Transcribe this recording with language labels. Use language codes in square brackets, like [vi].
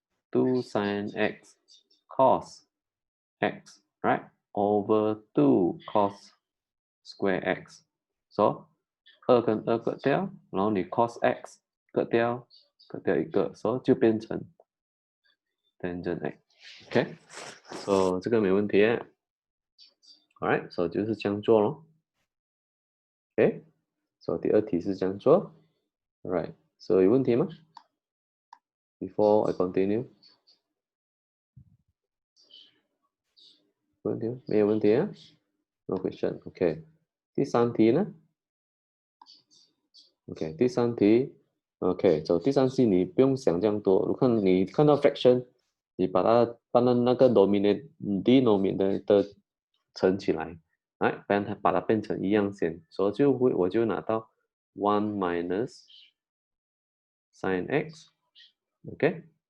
[zh] 2 sin x cos x right over 2 cos square x， so 2跟2割掉，然后你 cos x 割掉一个，所以就变成 tangent x。OK，so 这个没问题。 Alright，so 就是这样做咯。OK，so 第二题是这样做。 Alright，so 有问题吗 ？ [en] Before I continue， [zh] 有问题吗？没有问题啊 [en] ？No question。OK， [zh] 第三题呢？ [en] OK，第三题 [zh] OK，走第三式你不用想这样多。如果你看到 fraction，你把它搬到那个 denominator 的乘起来，来，把它变成一样先，所以我就拿到 one minus sin x，OK，